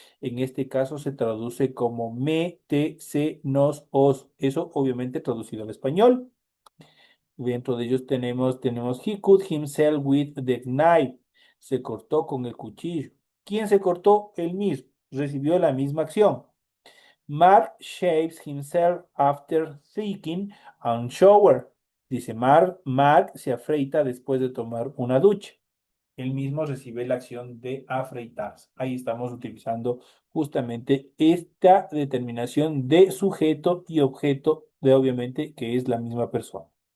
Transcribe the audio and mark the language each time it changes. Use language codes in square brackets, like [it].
[es] En este caso se traduce como me, te, se, nos, os. Eso obviamente traducido al español. Dentro de ellos tenemos [en] he cut himself with the knife. [es] Se cortó con el cuchillo. ¿Quién se cortó? Él mismo. Recibió la misma acción. [en] Mark shaves himself after taking a shower. [es] Dice Mark se afeita después de tomar una ducha. Él mismo recibe la acción de afreitarse. Ahí estamos utilizando justamente esta determinación de sujeto y objeto de obviamente que es la misma persona.